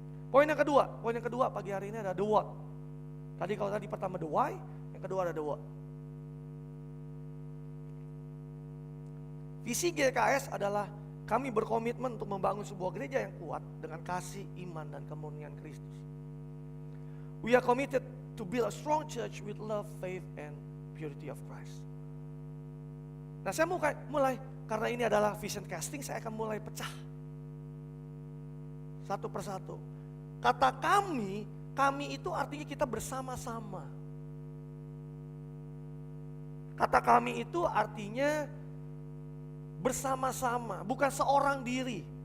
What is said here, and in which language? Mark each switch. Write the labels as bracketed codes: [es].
[id] Poin yang kedua pagi hari ini ada the what. Kalau tadi pertama [en] the why, [id] yang kedua ada [en] the what. [id] Visi GKS adalah kami berkomitmen untuk membangun sebuah gereja yang kuat dengan kasih, iman, dan kemurnian Kristus. [en] We are committed to build a strong church with love, faith, and purity of Christ. [id] Nah, saya mulai karena ini adalah vision casting, saya akan mulai pecah satu persatu. Kata kami itu artinya kita bersama-sama. Kata kami itu artinya bersama-sama, bukan seorang diri.